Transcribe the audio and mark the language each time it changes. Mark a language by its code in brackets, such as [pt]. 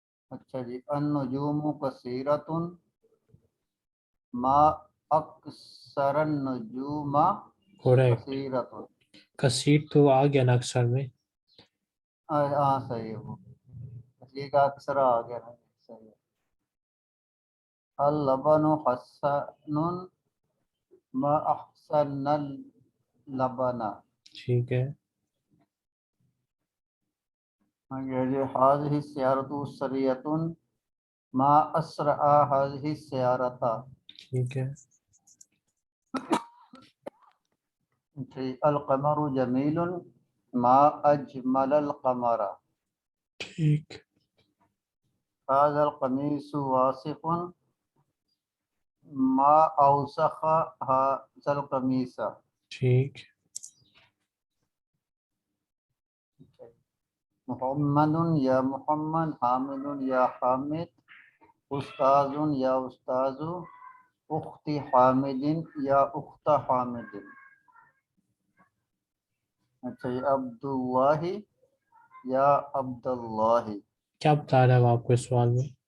[ur] اچھا جی، [ar] النجوم كثيرة ما أكثر النجوم [en] Cricket. [ar] كثيرة. [ur] کثیر تو آ گیا نا اکثر میں. ہاں صحیح ہے، وہ کثیر کا اکثر آ گیا نا. صحیح ہے. [ar] اللبن حسن ما أحسن اللبن. [ur] ٹھیک ہے. [ar] هذه السيارة سريعة ما أسرع هذه السيارة. [ur] ٹھیک ہے. [ar] القمر جميل ما أجمل القمر. [ur] ٹھیک. [ar] هذا القميص واسخ ما أوسخ هذا القميص. [ur] ٹھیک. [ar] محمد یا محمد، حامد یا حامد، استاذ یا استاذ، اخت حامد یا اخت حامد. [ur] اچھا یہ عبداللہ یا عبداللہ. کیا بتا رہا ہے وہ آپ کو اس سوال میں؟